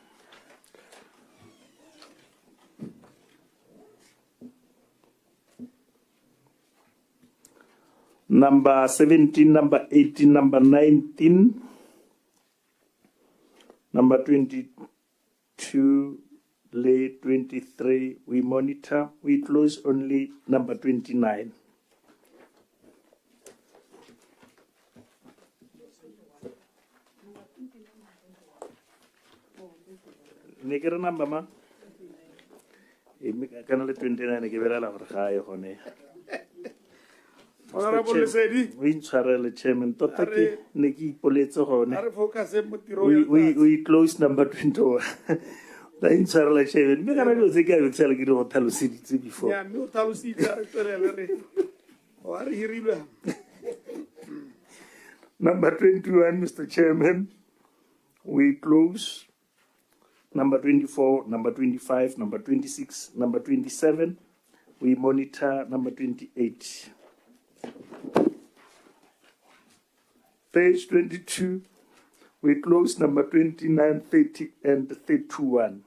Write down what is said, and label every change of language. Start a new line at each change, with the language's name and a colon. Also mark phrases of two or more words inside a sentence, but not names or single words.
English: Number 17, number 18, number 19, number 22, late 23, we monitor. We close only number 29. Negere number ma?
Tswana: Kana le 29 ke bela la gore ga e gone.
English: Honorable Lesedi.
Tswana: We intshwarele chairman. Tota ke ne ke ipoletse gone. Are focus mo tirong.
English: We close number 21.
Tswana: La intshwarele chairman. Me kana go se ke a tsela ke go tlhaloseditse before. Yeah, me o tlhalositse tsere le re. O are hirilwe.
English: Number 21, Mr. Chairman. We close. Number 24, number 25, number 26, number 27. We monitor number 28. Page 22, we close number 29, 30, and 31.